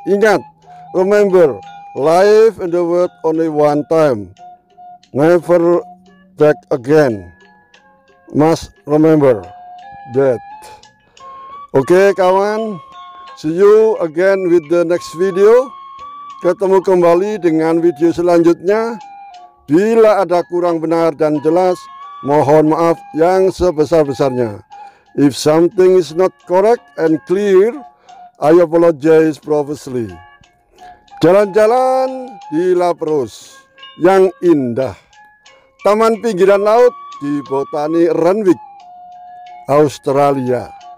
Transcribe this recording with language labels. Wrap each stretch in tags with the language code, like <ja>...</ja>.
<id>Ingat,</id> <en>remember, life in the world only one time, never back again. Must remember that.</en> <id>Oke kawan,</id> <en>see you again with the next video.</en> <id>Ketemu kembali dengan video selanjutnya. Bila ada kurang benar dan jelas, mohon maaf yang sebesar-besarnya.</id> <en>If something is not correct and clear, I apologize profusely.</en> <id>Jalan-jalan di Lapros yang indah, taman pinggiran laut di Botani Renwick, Australia.</id>